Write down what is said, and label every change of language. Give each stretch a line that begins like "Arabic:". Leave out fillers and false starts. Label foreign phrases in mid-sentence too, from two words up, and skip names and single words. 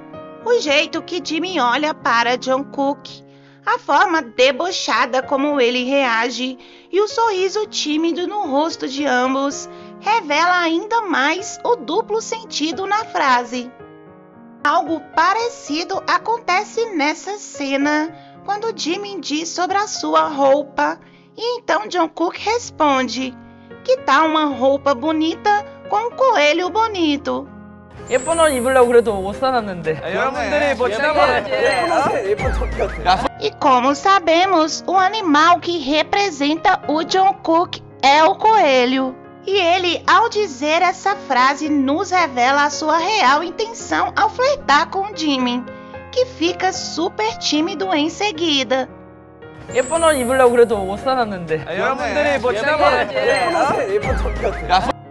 Portuguese: O jeito que Jimin olha para Jungkook, a forma debochada como ele reage e o sorriso tímido no rosto de ambos revela ainda mais o duplo sentido na frase. Algo parecido acontece nessa cena quando Jimin diz sobre a sua roupa e então Jungkook responde: que tal uma roupa bonita com um coelho bonito?
Korean: 예쁜 옷 입으려고 그래도 옷 사놨는데. 여러분들이 뭐 지난번에 예쁜 토끼.
Portuguese: E como sabemos, o animal que representa o Jungkook é o coelho. E ele, ao dizer essa frase, nos revela a sua real intenção ao flertar com Jimin, que fica super tímido em seguida.
Korean: 예쁜 옷 입으려고 그래도 옷 사놨는데. 여러분들이 뭐 지난번에 예쁜 토끼.